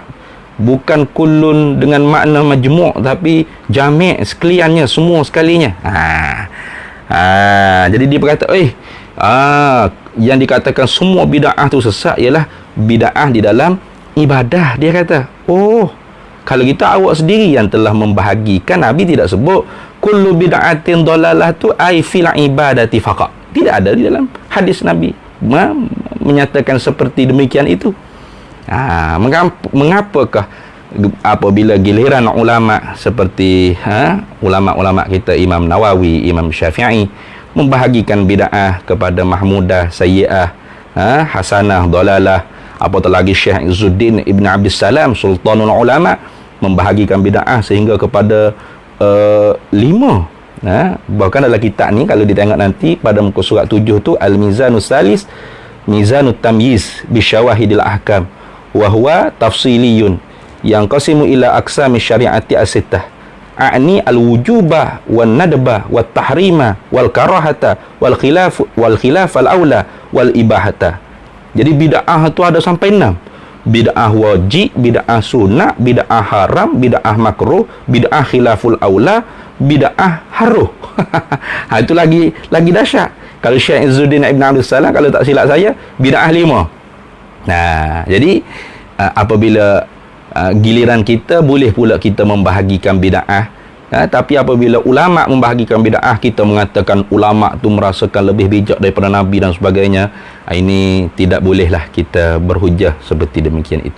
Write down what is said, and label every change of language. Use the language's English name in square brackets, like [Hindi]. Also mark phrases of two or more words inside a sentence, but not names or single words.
[Malay] Bukan kullun dengan makna majmu', tapi jami' sekaliannya, semua sekalinya. Jadi dia berkata, yang dikatakan semua bid'ah tu sesat ialah bid'ah di dalam ibadah. Dia kata, Kalau kita awak sendiri yang telah membahagikan, Nabi tidak sebut [Arabic] كل بدعة ضلالة [Malay] tu [Arabic] أي في العبادة فقط. [Malay] Tidak ada di dalam hadis Nabi menyatakan seperti demikian itu. Mengapakah apabila giliran ulama seperti ulama-ulama kita Imam Nawawi, Imam Syafi'i membahagikan bid'ah kepada mahmudah, sayyi'ah, hasanah, dalalah, apatah lagi Syekh Izzuddin Ibn Abdus Salam Sultanul Ulama membahagikan bid'ah sehingga kepada 5. Bahkan dalam kitab ni kalau ditengok nanti pada muka surat 7 tu [Arabic] الميزان الثالث ميزان التمييز بشواهد الأحكام وهو تفصيلي yang قاسم إلى أقسام الشريعة الستة أعني الوجوب والندب والتحريم والكراهة والخلاف الأولى والإباحة. [Malay] Jadi bid'ah tu ada sampai 6. Bid'ah wajib, bid'ah sunnah, bid'ah haram, bid'ah makruh, bid'ah [Arabic] خلاف الأولى, [Malay] bid'ah haruh. Itu lagi dahsyat. Kalau Syekh Izzuddin Ibn Abdus Salam, kalau tak silap saya, bid'ah 5. Jadi apabila giliran kita, boleh pula kita membahagikan bid'ah. Tapi apabila ulama membahagikan bid'ah, kita mengatakan ulama tu merasakan lebih bijak daripada Nabi dan sebagainya, ini tidak bolehlah kita berhujah seperti demikian itu.